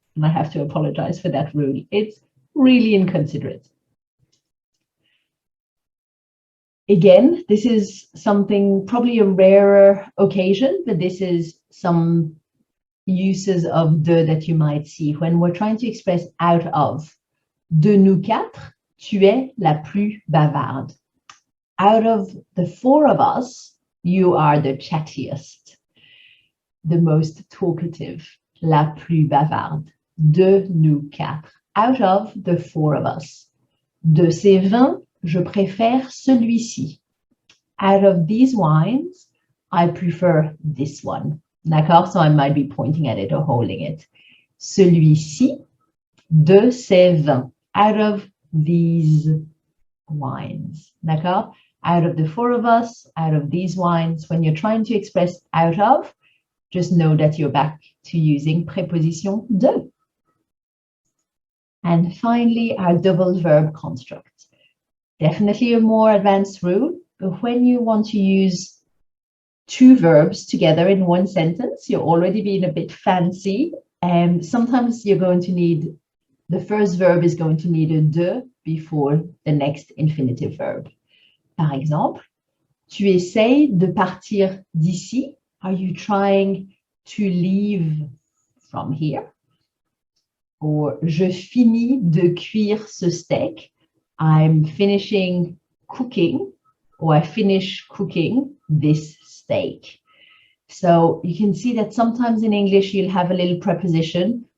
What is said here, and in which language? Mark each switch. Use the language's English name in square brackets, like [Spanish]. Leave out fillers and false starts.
[English] And I have to apologize for that rule. It's really inconsiderate. Again, this is something, probably a rarer occasion, but this is some uses of de that you might see when we're trying to express out of. [French] De nous quatre, tu es la plus bavarde. [English] Out of the four of us, you are the chattiest, the most talkative, [French] la plus bavarde. De nous quatre. [English] Out of the four of us. [French] De ces vins, je préfère celui-ci. [English] Out of these wines, I prefer this one. [French] D'accord? [English] So I might be pointing at it or holding it. [French] Celui-ci, de ces vins. [English] Out of these wines. [French] D'accord? [English] Out of the four of us, out of these wines. When you're trying to express out of, just know that you're back to using preposition de. And finally, our double verb construct. Definitely a more advanced rule, but when you want to use two verbs together in one sentence, you're already being a bit fancy. And sometimes you're going to need, the first verb is going to need a de before the next infinitive verb. [French] Par exemple, tu essayes de partir d'ici. [English] Are you trying to leave from here? Or [French] je finis de cuire ce steak. [English] I'm finishing cooking, or I finish cooking this steak. So you can see that sometimes in English, you'll have a little preposition.